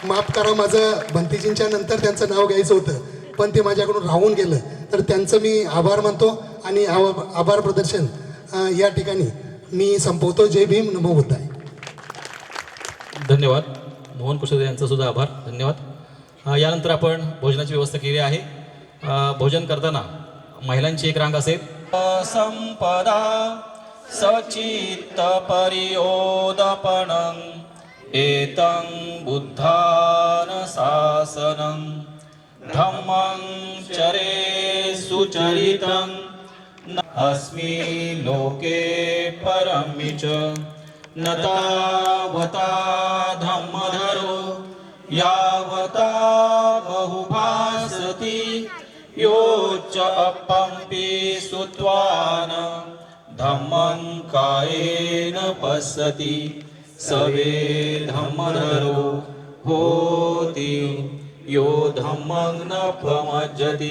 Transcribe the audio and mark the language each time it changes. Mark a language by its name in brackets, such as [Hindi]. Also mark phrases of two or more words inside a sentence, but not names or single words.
[Marathi] माफ करा, माझं भंतीजींच्या नंतर त्यांचं नाव घ्यायचं होतं पण ते माझ्याकडून राहून गेलं, तर त्यांचं मी आभार मानतो आणि आभार प्रदर्शन या ठिकाणी मी संपवतो. जय भीम, [Pali] नमो बुद्धाय. [Marathi] धन्यवाद. मोहन कुशल यांचा सुद्धा आभार, धन्यवाद. यानंतर आपण भोजनाची व्यवस्था केली आहे. भोजन करताना महिलांची एक रांग असेल. [Pali] संपदा सचित्त परियोदपनं एतं बुद्धान शासनं धम्मं चरे सुचरितं अस्मि लोके परमि च न तावता धम्मधरो यावता बहुभासति योच्च अपम्पि सुत्वान धम्मं कायेन पश्यति सवे धम्मधरो होति यो धम्मं न प्रमज्जति.